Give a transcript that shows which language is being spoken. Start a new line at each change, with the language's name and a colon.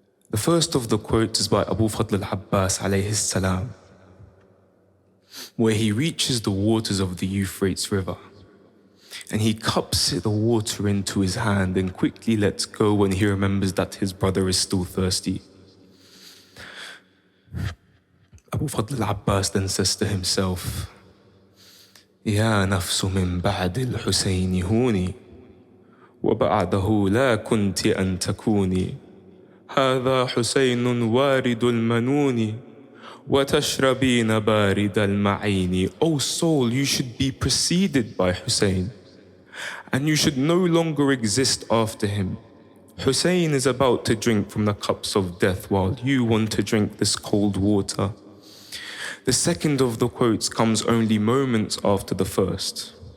English: The first of the quotes is by Abu Fadl al-Abbas alayhi salam, where he reaches the waters of the Euphrates River and he cups the water into his hand and quickly lets go when he remembers that his brother is still thirsty. Abu Fadl al-Abbas then says to himself,
Arabic: يا نفس من بعد الحسين هوني وبعده لا كنت أن تكوني هذا حسين وارد المنون وتشربين بارد المعين.
English: O soul, you should be preceded by Hussein, and you should no longer exist after him. Hussein is about to drink from the cups of death while you want to drink this cold water. The second of the quotes comes only moments after the first.